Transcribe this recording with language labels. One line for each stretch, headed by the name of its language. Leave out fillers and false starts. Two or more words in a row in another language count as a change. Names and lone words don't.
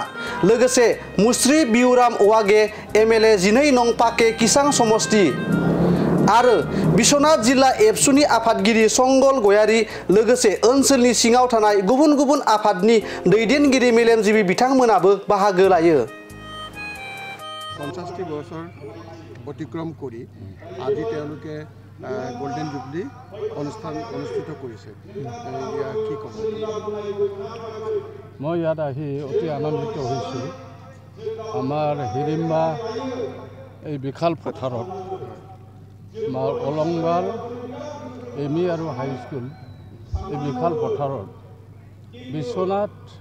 Bodo: लोगोसे मुस्रि बिउराम औवागे एमएलए 12 नं पाके किसां समस्ति आरो बिश्वनाथ जिल्ला एबसुनि आफादगिरि संगल गयारी लोगोसे ओनसोलनि सिङाव थानाय गुबुन गुबुन आफादनि दैदेनगिरि मेलेमजिबि बिथांमोनाबो बाहागो लायो।
Assamese: 50টি বছৰ অতিক্ৰম কৰি আজি তেওঁলোকে
English: golden jubilee
Assamese: অনুষ্ঠান অনুষ্ঠিত কৰিছে। ইয়া কি ক'ব? মই ইয়াত আহি অতি আনন্দিত হৈছোঁ। আমাৰ হিৰিম্বা এই বিশাল পথাৰত আমাৰ অলংবাৰ এমি আৰু হাইস্কুল এই বিশাল পথাৰত বিশ্বনাথ